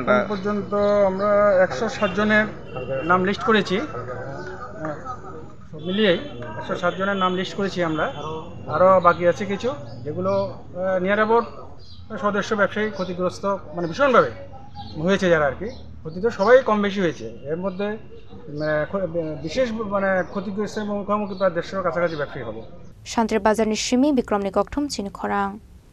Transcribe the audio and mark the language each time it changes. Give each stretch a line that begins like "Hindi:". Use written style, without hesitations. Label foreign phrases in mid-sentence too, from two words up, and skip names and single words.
Bangla: এখন পর্যন্ত আমরা 107 জনের নাম লিস্ট করেছি সব মিলিয়েই 107 জনের নাম লিস্ট করেছি আমরা আরও বাকি আছে কিছু যেগুলো
English: near about
Bangla: সদস্য ব্যবসায়ী ক্ষতিগ্রস্ত মানে ভীষণভাবে হয়েছে যারা আর কি ক্ষতি তো সবাই কম বেশি হয়েছে এর মধ্যে বিশেষ মানে ক্ষতিগ্রস্ত এবং মুখোমুখি প্রায় 150 কাছাকাছি ব্যবসায়ী হবে
Kok Borok: Santri bazar ni shimi Bikramni kokthum chin khorang